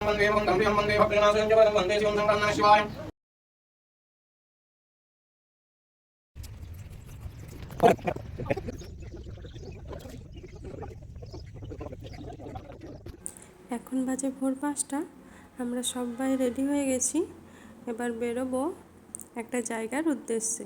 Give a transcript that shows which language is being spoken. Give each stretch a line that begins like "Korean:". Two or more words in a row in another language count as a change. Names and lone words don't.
Sanskrit: वन्दे वन्दे वन्दे भद्रनाथं च परं वन्दे शिवं शङ्करं नमः शिवाय।
Bangla: এখন বাজে ভোর 5টা। আমরা সবাই রেডি হয়ে গেছি, এবার বেরোবো একটা জায়গার উদ্দেশ্যে।